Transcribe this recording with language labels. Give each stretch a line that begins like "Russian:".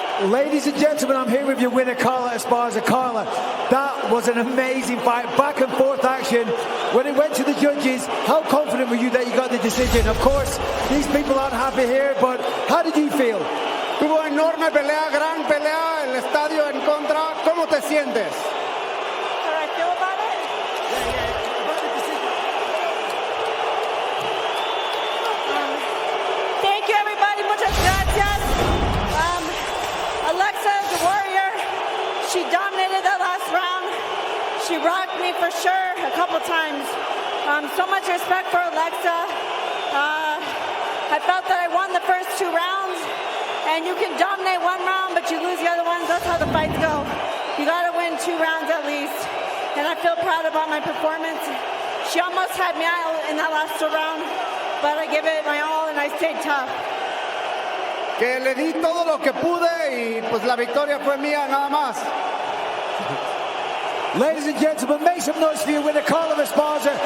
English: Ladies and gentlemen, I'm here with your winner, Carla Esparza. Carla, that was an amazing fight, back and forth action. When it went to the judges, how confident were you that you got the decision? Of course, these people aren't happy here, but how did you feel?
Spanish: Tuvo enorme pelea, gran pelea, el estadio en contra. ¿Cómo te sientes?
English: How do I feel about it? Thank you, everybody.
Spanish: Muchas gracias.
English: Alexa is a warrior. She dominated that last round. She rocked me for sure a couple times. So much respect for Alexa. I felt that I won the first 2 rounds. And you can dominate 1 round, but you lose the other ones. That's how the fights go. You got to win 2 rounds at least. And I feel proud about my performance. She almost had me out in that last round, but I gave it my all and I stayed tough.
Spanish: Que le di todo lo que pude y pues la victoria fue mía nada más.
English: Ladies and gentlemen, make some noise for your winner, Carla Esparza.